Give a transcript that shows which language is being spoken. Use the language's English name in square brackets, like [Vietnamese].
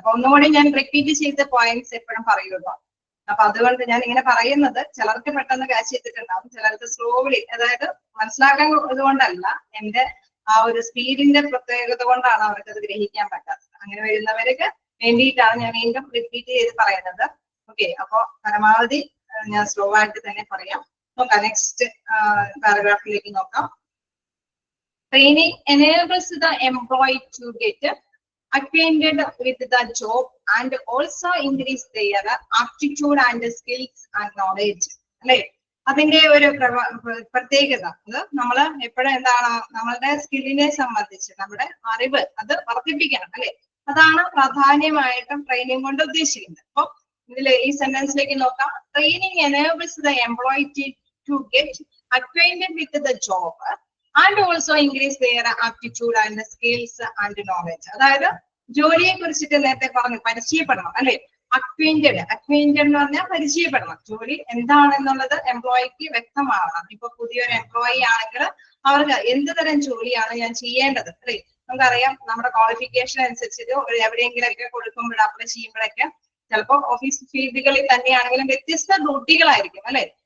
[Malayalam] അപ്പൊ ഒന്നുകൂടി ഞാൻ റിപ്പീറ്റ് ചെയ്ത പോയിന്റ്സ് എപ്പോഴും പറയുള്ളൂ. അപ്പൊ അതുകൊണ്ട് ഞാൻ ഇങ്ങനെ പറയുന്നത് ചിലർക്ക് പെട്ടെന്ന് ക്യാച്ച് ചെയ്തിട്ടുണ്ടാവും, ചിലർക്ക് സ്ലോലി, അതായത് മനസ്സിലാക്കാൻ ഇതുകൊണ്ടല്ല, എന്റെ ആ ഒരു സ്പീഡിന്റെ പ്രത്യേകത കൊണ്ടാണ് അവർക്ക് അത് ഗ്രഹിക്കാൻ പറ്റാത്തത്. അങ്ങനെ വരുന്നവർക്ക് വേണ്ടിയിട്ടാണ് ഞാൻ വീണ്ടും റിപ്പീറ്റ് ചെയ്ത് പറയുന്നത്. ഓക്കെ, അപ്പൊ പരമാവധി ഞാൻ സ്ലോ ആയിട്ട് തന്നെ പറയാം. നോക്കാം, നെക്സ്റ്റ് പാരഗ്രാഫിലേക്ക് നോക്കാം. [English] Training enables the employee to get acquainted with the job and also increase their aptitude and skills and knowledge. [Malayalam] അല്ലെ, അതിന്റെ ഒരു പ്രത്യേകത അത് നമ്മൾ എപ്പോഴും എന്താണ് നമ്മളുടെ സ്കില്ലിനെ സംബന്ധിച്ച് നമ്മുടെ അറിവ് അത് വർദ്ധിപ്പിക്കണം അല്ലെ. അതാണ് പ്രാധാന്യമായിട്ടും ട്രെയിനിങ് കൊണ്ട് ഉദ്ദേശിക്കുന്നത്. അപ്പൊ ഇതിലെ ഈ സെന്റൻസിലേക്ക് നോക്കാം. [English] Training enables the employee to get acquainted with the job and also increase their aptitude and skills and knowledge. [Malayalam] അതായത് ജോലിയെ കുറിച്ചിട്ട് നേരത്തെ പറഞ്ഞു പരിചയപ്പെടണം അല്ലെ. അക്വൈന്റഡ് എന്ന് പറഞ്ഞാൽ പരിചയപ്പെടണം. ജോലി എന്താണെന്നുള്ളത് എംപ്ലോയിക്ക് വ്യക്തമാവണം. ഇപ്പൊ പുതിയൊരു എംപ്ലോയി ആണെങ്കിൽ അവർക്ക് എന്ത് തരം ജോലിയാണ് ഞാൻ ചെയ്യേണ്ടത് അല്ലെ. നമുക്കറിയാം നമ്മുടെ ക്വാളിഫിക്കേഷൻ അനുസരിച്ചിട്ട് എവിടെയെങ്കിലൊക്കെ കൊടുക്കുമ്പോൾ അപ്ലൈ ചെയ്യുമ്പോഴൊക്കെ ചിലപ്പോൾ ഓഫീസ് ഫീൽഡുകളിൽ തന്നെയാണെങ്കിലും വ്യത്യസ്ത ഡ്യൂട്ടികളായിരിക്കും അല്ലെ.